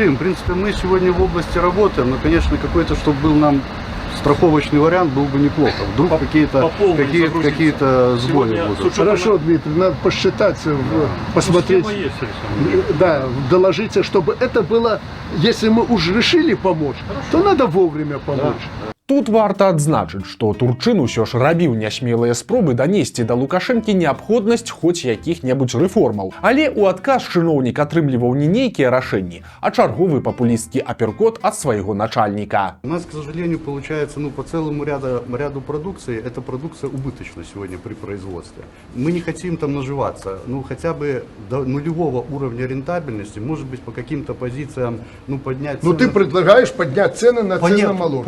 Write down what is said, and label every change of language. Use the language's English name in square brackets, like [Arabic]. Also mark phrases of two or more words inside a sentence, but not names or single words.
[Russian] В принципе, мы сегодня в области работаем, но, конечно, какой-то, чтобы был нам страховочный вариант, был бы неплохо. Вдруг какие-то сбои будут. Хорошо, Дмитрий, надо посчитать, посмотреть. Да, доложите, чтобы это было, если мы уже решили помочь, то надо вовремя помочь. [Belarusian] Тут варта адзначыць, што Турчын усё ж рабіў нясмелыя спробы данесці да Лукашэнкі неабходнасць хоць якіх-небудзь рэформаў. Але ў адказ чыноўнік атрымліваў не нейкія рашэнні, а чарговы папулістскі аперкот ад свайго начальніка. [Russian] У нас, к сожалению, получается, ну, по целому ряду продукции, эта продукция убыточна сегодня при производстве. Мы не хотим там наживаться, ну, хотя бы до нулевого уровня рентабельности, может быть, по каким-то позициям, ну, поднять цены. Ну, ты предлагаешь поднять цены на ценномолочные.